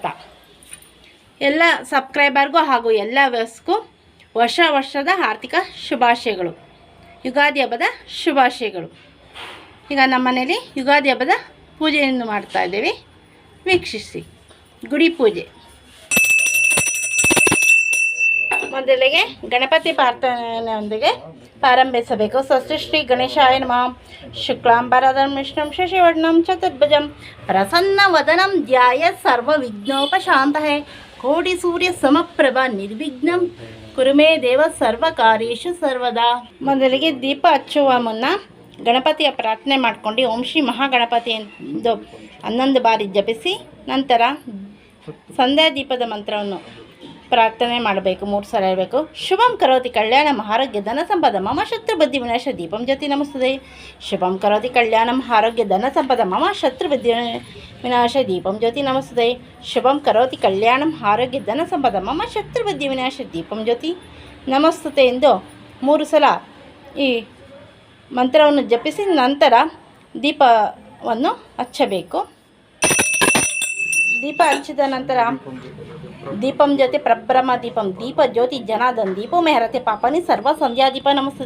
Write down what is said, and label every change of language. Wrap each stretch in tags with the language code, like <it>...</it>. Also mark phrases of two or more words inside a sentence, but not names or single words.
<kn>ಎಲ್ಲ ಸಬ್ಸ್ಕ್ರೈಬರ್ಗೂ ಹಾಗೂ ಎಲ್ಲ ವ್ಯವಸ್ಥೆಗೂ ವರ್ಷದ ಆರ್ಥಿಕ ಶುಭಾಶಯಗಳು, ಯುಗಾದಿ ಹಬ್ಬದ ಶುಭಾಶಯಗಳು. ಈಗ ನಮ್ಮ ಮನೇಲಿ ಯುಗಾದಿ ಹಬ್ಬದ ಪೂಜೆಯನ್ನು ಮಾಡ್ತಾ ಇದ್ದೇವೆ, ವೀಕ್ಷಿಸಿ. ಗುಡಿ ಪೂಜೆ ಮೊದಲಿಗೆ ಗಣಪತಿ ಪ್ರಾರ್ಥನೆಯೊಂದಿಗೆ ಪ್ರಾರಂಭಿಸಬೇಕು.</kn> <sa>ಸ್ವಸ್ತಿ ಶ್ರೀ ಗಣೇಶಾಯ ನಮಃ. ಶುಕ್ಲಾಂಬರಧರಂ ವಿಷ್ಣುಂ ಶಶಿವರ್ಣಂ ಚತುರ್ಭುಜಂ ಪ್ರಸನ್ನವದನಂ ಧ್ಯಾಯೇತ್ ಸರ್ವವಿಘ್ನೋಪಶಾಂತಯೇ. ಕೋಟಿ ಸೂರ್ಯ ಸಮಪ್ರಭಾ ನಿರ್ವಿಘ್ನಂ ಕುರು ಮೇ ದೇವ ಸರ್ವಕಾರ್ಯೇಷು ಸರ್ವದಾ.</sa> <kn>ಮೊದಲಿಗೆ ದೀಪ ಹಚ್ಚುವ ಮುನ್ನ ಗಣಪತಿಯ ಪ್ರಾರ್ಥನೆ ಮಾಡಿಕೊಂಡು</kn> <sa>ಓಂ ಶ್ರೀ ಮಹಾಗಣಪತಿ</sa> <kn>ಎಂದು 11 ಬಾರಿ ಜಪಿಸಿ ನಂತರ ಸಂಧ್ಯಾ ದೀಪದ ಮಂತ್ರವನ್ನು ಪ್ರಾರ್ಥನೆ ಮಾಡಬೇಕು. 3 ಸಲ ಹೇಳಬೇಕು.</kn> <sa>ಶುಭಂ ಕರೋತಿ ಕಲ್ಯಾಣಂ ಆರೋಗ್ಯ ಧನ ಸಂಪದ ಮಮ ಶತ್ರು ಬುದ್ಧಿ ವಿನಾಶ ದೀಪಂ ಜ್ಯೋತಿ ನಮಸ್ತುತೆ. ಶುಭಂ ಕರೋತಿ ಕಲ್ಯಾಣಂ ಆರೋಗ್ಯ ಧನ ಸಂಪದ ಮಮ ಶತ್ರು ಬುದ್ಧಿ ವಿನಾಶ ದೀಪಂ ಜ್ಯೋತಿ ನಮಸ್ತುತೆ. ಶುಭಂ ಕರೋತಿ ಕಲ್ಯಾಣಂ ಆರೋಗ್ಯ ಧನ ಸಂಪದ ಮಮ ಶತ್ರು ಬುದ್ಧಿ ವಿನಾಶ ದೀಪಂ ಜ್ಯೋತಿ ನಮಸ್ತುತೆ</sa> <kn>ಎಂದು 3 ಸಲ ಈ ಮಂತ್ರವನ್ನು ಜಪಿಸಿ ನಂತರ ದೀಪವನ್ನು ಹಚ್ಚಬೇಕು. ದೀಪ ಹಚ್ಚಿದ ನಂತರ</kn> <sa>ದೀಪಂ ಜ್ಯೋತಿ ಪ್ರಬ್ರಹ್ಮ ದೀಪಂ ದೀಪ ಜ್ಯೋತಿ ಜನಾರ್ದನ್ ದೀಪೋ ಮೆಹರತೆ ಪಾಪನಿ ಸರ್ವ ಸಂಧ್ಯಾ ದೀಪ ನಮಸ್ತುತೆ.</sa>